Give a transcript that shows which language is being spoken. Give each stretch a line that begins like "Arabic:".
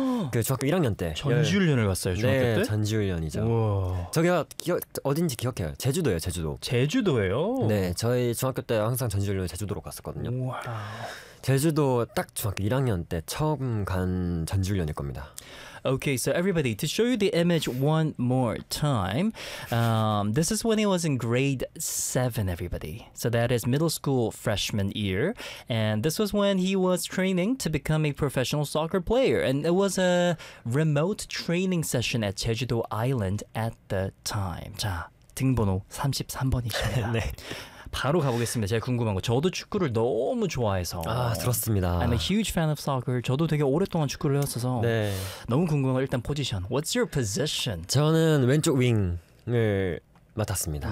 Korean: 그 중학교 1학년 때 전지훈련을 갔어요 중학교 때? 네 전지훈련이죠. 우와. 저기가 어딘지 기억해요. 제주도예요. 제주도. 제주도예요? 네 저희 중학교 때 항상 전지훈련을 제주도로 갔었거든요. 우와. 제주도 딱 중학교 1학년 때 처음 간 전지훈련일 겁니다.
English: Okay, so everybody, to show you the image one more time, this is when he was in grade 7, everybody. So that is middle school freshman year. And this was when he was training to become a professional soccer player. And it was a remote training session at Jeju-do Island at the time.
Korean: 자, 등번호 33번이십니다. 네. 바로 가보겠습니다. 제가 궁금한 거. 저도 축구를 너무 좋아해서. 아, 들었습니다.
English: I'm a huge fan of soccer.
Korean: 저도 되게 오랫동안 축구를 했어서. 네. 너무 궁금한 거. 일단 포지션.
English: What's your position?
Korean: 저는 왼쪽 윙을 맡았습니다.